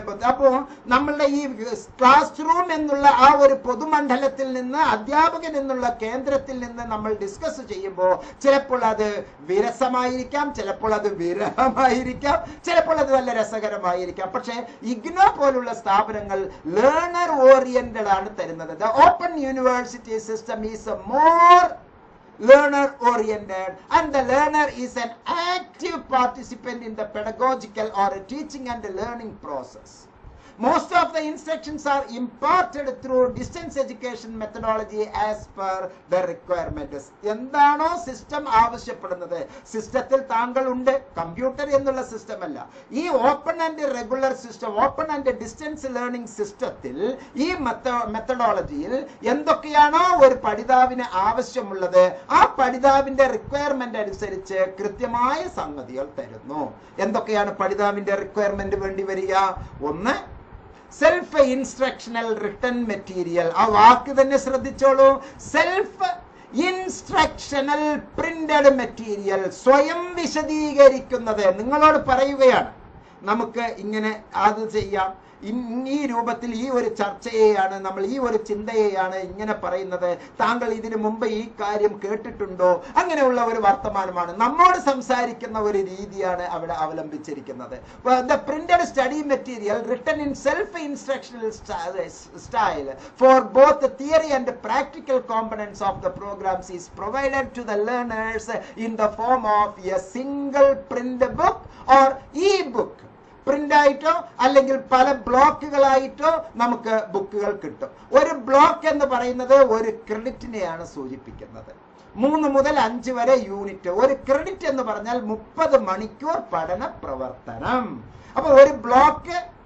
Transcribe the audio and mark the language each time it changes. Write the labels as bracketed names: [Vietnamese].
[Malayalam] അപ്പോൾ നമ്മളുടെ ഈ ക്ലാസ് റൂം എന്നുള്ള ആ ഒരു പൊതുമണ്ഡലത്തിൽ നിന്ന്, അധ്യാപകൻ എന്നുള്ള കേന്ദ്രത്തിൽ നിന്ന് നമ്മൾ ഡിസ്കസ് ചെയ്യുമ്പോൾ ചിലപ്പോൾ അത് വിരസമായിരിക്കാം, ചിലപ്പോൾ അത് വിരഹമായിരിക്കാം, ചിലപ്പോൾ അത് നല്ല രസകരമായിരിക്കാം. പക്ഷേ ഇഗ്നോ പോലുള്ള സ്ഥാപനങ്ങൾ ലേണർ ഓറിയന്റഡ് ആണ് തരുന്നത്. [English] The open university system is more learner oriented, and the learner is an active participant in the pedagogical or teaching and learning process. Most of the instructions are imparted through distance education methodology as per the requirements. [Malayalam] എന്താണോ system ആവശ്യപ്പെടുന്നത്, സിസ്റ്റത്തിൽ താങ്കൾ ഉണ്ട്, computer എന്നുള്ള system അല്ല. ഈ open and regular system, open and distance learning സിസ്റ്റത്തിൽ, ഈ മെത്തഡോളജിയിൽ എന്തൊക്കെയാണോ ഒരു പഠിതാവിന് ആവശ്യമുള്ളത്, ആ പഠിതാവിന്റെ റിക്വയർമെന്റ് അനുസരിച്ച് കൃത്യമായ സംഗതികൾ തരുന്നു. എന്തൊക്കെയാണ് പഠിതാവിന്റെ റിക്വയർമെന്റ് വേണ്ടി വരിക? ഒന്ന്, സെൽഫ് ഇൻസ്ട്രക്ഷണൽ റിട്ടൺ മെറ്റീരിയൽ. ആ വാക്ക് തന്നെ ശ്രദ്ധിച്ചോളൂ. സെൽഫ് ഇൻസ്ട്രക്ഷണൽ പ്രിന്റഡ് മെറ്റീരിയൽ, സ്വയം വിശദീകരിക്കുന്നത്. നിങ്ങളോട് പറയുകയാണ് നമുക്ക് ഇങ്ങനെ അത് ചെയ്യാം, ഈ രൂപത്തിൽ ഈ ഒരു ചർച്ചയെയാണ് നമ്മൾ, ഈ ഒരു ചിന്തയെയാണ് ഇങ്ങനെ പറയുന്നത്, താങ്കൾ ഇതിനു മുമ്പ് ഈ കാര്യം കേട്ടിട്ടുണ്ടോ? അങ്ങനെയുള്ള ഒരു വർത്തമാനമാണ്, നമ്മോട് സംസാരിക്കുന്ന ഒരു രീതിയാണ് അവിടെ അവലംബിച്ചിരിക്കുന്നത്. [English] The printed study material written in self-instructional style for both the theory and the practical components of the programs is provided to the learners in the form of a single print book or e-book. [Malayalam] Print ആയിട്ടോ അല്ലെങ്കിൽ പല ബ്ലോക്കുകളായിട്ടോ നമുക്ക് ബുക്കുകൾ കിട്ടും. ഒരു block എന്ന് പറയുന്നത് ഒരു ക്രെഡിറ്റിനെയാണ് സൂചിപ്പിക്കുന്നത്. 3 മുതൽ 5 വരെ യൂണിറ്റ്. ഒരു ക്രെഡിറ്റ് എന്ന് പറഞ്ഞാൽ 30 മണിക്കൂർ പഠന പ്രവർത്തനം. അപ്പൊ ഒരു ബ്ലോക്ക്